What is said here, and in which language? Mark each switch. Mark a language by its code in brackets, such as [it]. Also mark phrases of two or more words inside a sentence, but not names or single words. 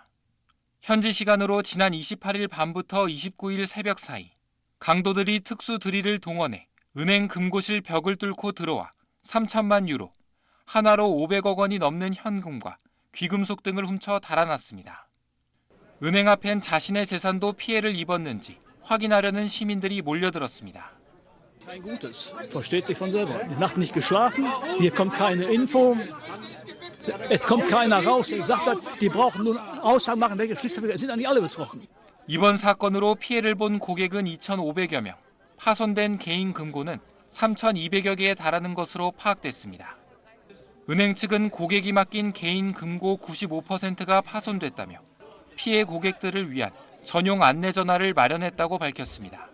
[ko] 현지 시간으로 지난 28일 밤부터 29일 새벽 사이 강도들이 특수 드릴을 동원해 은행 금고실 벽을 뚫고 들어와 3천만 유로, 하나로 500억 원이 넘는 현금과 귀금속 등을 훔쳐 달아났습니다. 은행 앞엔 자신의 재산도 피해를 입었는지 확인하려는 시민들이 몰려들었습니다. [de] Kein Gutes. Versteht sich von selber. Die Nacht nicht geschlafen, hier kommt keine Info, es kommt keiner raus. Ich sage, die brauchen nun Aussagen machen, welche Schließfälle sind eigentlich alle betroffen. [ko] 이번 사건으로 피해를 본 고객은 2,500여 명, 파손된 개인 금고는 3,200여 개에 달하는 것으로 파악됐습니다. 은행 측은 고객이 맡긴 개인 금고 95%가 파손됐다며 피해 고객들을 위한 전용 안내 전화를 마련했다고 밝혔습니다.